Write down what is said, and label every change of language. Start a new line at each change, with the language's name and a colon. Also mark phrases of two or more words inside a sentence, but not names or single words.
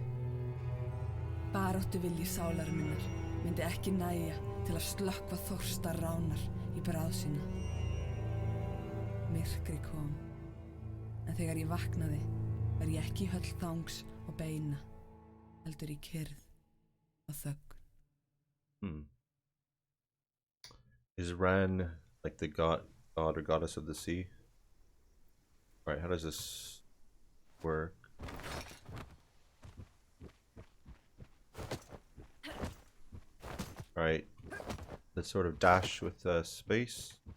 Icelandic: Baráttuvilji sálar minnar myndi ekki nægja til að slökkva þorsta ránar í bráð sína. Myrkri kom, en þegar ég vaknaði var ég ekki í höll þangs og beina, heldur í kyrrð og þögn.
English: Is Ran like the god or goddess of the sea? Alright, how does this work? Alright, let's sort of dash with space.